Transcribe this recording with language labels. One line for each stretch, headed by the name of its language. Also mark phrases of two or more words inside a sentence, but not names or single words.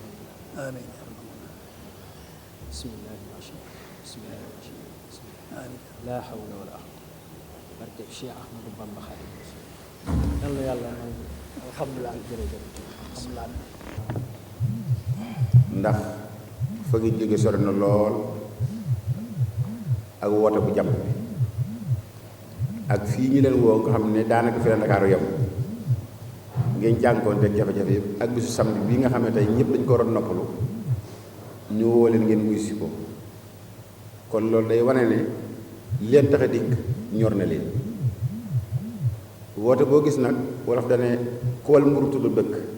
Arabic: آمين بسم الله ما شاء الله بسم الله ما شاء الله بسم الله آمين لا حول ولا قوة
Wolof: barke Cheikh Ahmadou Bamba Khadim yàlla yàlla na alhamdulilah jërëjëf alhamdulilah ndax fa ngi jóge sori na lool ak woote bu jàpp bi ak fii ñu leen woo nga xam ne daanaka fi la Ndakaaru yem ngeen jànkoonte ak jafe-jafe yëpp ak bisu samedi bii nga xam ne tey ñëpp dañ ko waroon noppalu ñu woo leen ngeen wuy si ko kon loolu day wane ne leen tax a dikk ñor na leen woote boo gis nag wolof dane ku wal mburu tudd dëkk